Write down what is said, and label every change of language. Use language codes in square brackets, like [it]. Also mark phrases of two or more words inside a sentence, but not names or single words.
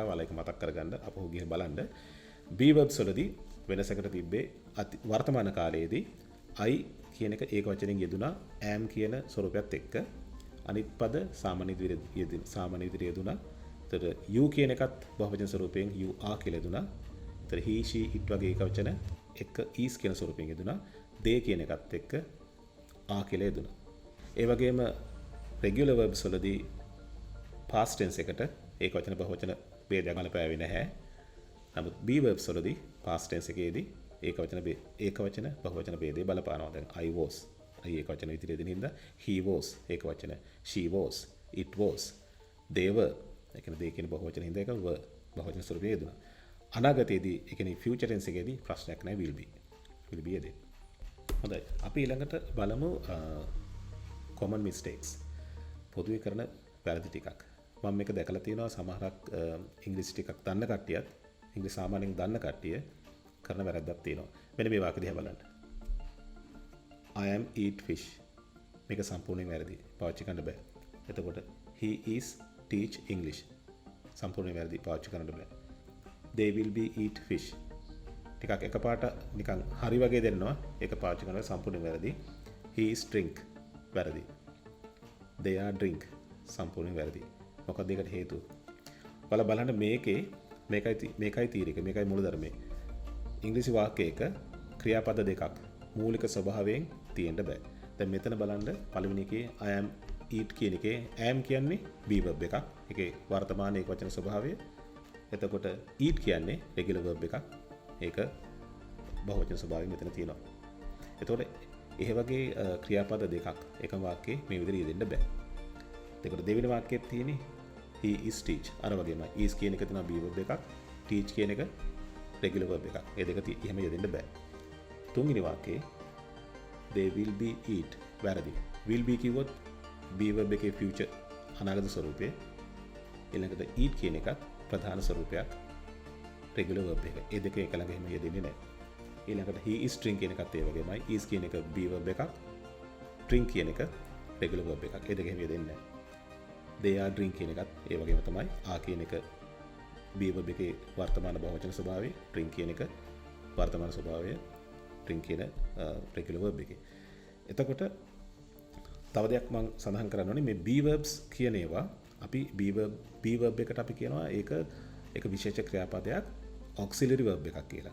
[si] ඔයාලා ඒක මතක් කරගන්න අපහු ගිහින් බලන්න. [en] be verbs [si] වලදී වෙනසකට තිබ්බේ වර්තමාන කාලයේදී I කියන එක ඒක වචනෙන් යෙදුනා am කියන ස්වරූපයත් එක්ක. අනිත් පද සාමාන්‍ය විදිහට යෙදුනා එතකොට you කියන එකත් බහුවචන ස්වරූපයෙන් [en] you are [si] කියලා දුනා. එතකොට [en] he she it [si] වගේ එක වචන එක is කියන ස්වරූපයෙන් යෙදුනා. they කියන එකත් එක්ක are කියලා යෙදුනා. ඒ වගේම [en] regular verbs [si] වලදී [en] past tense [si] එකට ඒක වචන බහුවචන ભેදයක් ගලපෑවේ නැහැ. නමුත් [en] be verbs [si] වලදී [en] past tense [si] එකේදී ඒක වචන බහුවචන ભેදේ බලපානවා. දැන් [en] I was [si] ඒක වචන විදිහට දෙන හින්දා [en] he was [si] ඒක වචන, [en] she was, it was, they were [si] ඒ කියන්නේ they කියන බහුවචන හින්දා ඒක were බහුවචන ස්වරූපයේ යෙදුණා. අනාගතයේදී ඒ කියන්නේ [en] future tense [si] එකේදී ප්‍රශ්නයක් නැහැ [en] will be [si] යෙදෙන්නේ. හොඳයි. අපි ඊළඟට බලමු [en] common mistakes. [si] පොදුවේ කරන වැරදි ටිකක්. මම මේක දැකලා තියෙනවා සමහරක් ඉංග්‍රීසි ටිකක් දන්න කට්ටියත් ඉංග්‍රීසි සාමාන්‍යයෙන් දන්න කට්ටිය කරන වැරද්දක් තියෙනවා. මෙන්න මේ වාක්‍ය දිහා බලන්න. [en] I am eat fish. [si] මේක සම්පූර්ණයෙන් වැරදි. පාවිච්චි කරන්න බෑ. එතකොට [en] he is teach English. [si] සම්පූර්ණයෙන් වැරදි. පාවිච්චි කරන්න බෑ. [en] They will be eat fish. [si] ටිකක් එකපාරට නිකන් හරි වගේ දෙන්නවා. ඒක පාවිච්චි කරනවා සම්පූර්ණයෙන් වැරදි. [en] He is drink. වැරදි. They are drink. [si] සම්පූර්ණයෙන් වැරදි. මොකක්ද ඒකට හේතුව? ඔයාලා බලන්න මේකයි තීරික. මේකයි මූලධර්මය. ඉංග්‍රීසි වාක්‍යයක ක්‍රියාපද දෙකක් මූලික ස්වභාවයෙන් තියෙන්න බෑ. දැන් මෙතන බලන්න පළවෙනි එකේ [en] I am eat [si] කියන එකේ am කියන්නේ [en] be verb [si] එකක්. ඒකේ වර්තමාන ඒක වචන ස්වභාවය. එතකොට eat කියන්නේ [en] regular verb [si] එකක්. ඒක බහුවචන ස්වභාවයෙන් මෙතන තියෙනවා. එතකොට එහෙ වගේ ක්‍රියාපද දෙකක් එකම වාක්‍යයේ මේ විදිහට යෙදෙන්න බෑ. එතකොට දෙවෙනි වාක්‍යයේ තියෙන්නේ [en] he is teach. [si] අර වගේමයි is කියන එක තමයි [en] be verb [si] එකක්. teach කියන එක [en] regular verb [si] එකක්. මේ දෙක එහෙම යෙදෙන්න බෑ. තුන්වෙනි වාක්‍යයේ [en] they will be eat. [si] වැරදි. [en] will be [si] කිව්වොත් [en] be verb [si] එකේ future අනාගත ස්වරූපය. ඊළඟට eat කියන එකත් ප්‍රධාන ස්වරූපයක් [en] regular verb [si] එක. ඒ දෙක එක ළඟ එහෙම යෙදෙන්නේ නැහැ. ඊළඟට [en] he is drink [si] කියන එකත් ඒ වගේමයි. is කියන එක [en] be verb [si] එකක්. drink කියන එක [en] regular verb [si] එකක්. ඒ දෙක එහෙම යෙදෙන්නේ නැහැ. [en] they are drink [si] කියන එකත් ඒ වගේම තමයි. are කියන එක [en] be verb [si] එකේ වර්තමාන බහුවචන ස්වභාවය. drink කියන එක වර්තමාන ස්වභාවය. drink කියන [en] regular verb [si] එකේ. එතකොට තව දෙයක් මම සඳහන් කරන්න ඕනේ මේ [en] be verbs [si] කියන ඒවා අපි [en] be verb [si] එකට අපි කියනවා ඒක විශේෂ ක්‍රියාපදයක් [en] auxiliary verb [si] එකක් කියලා.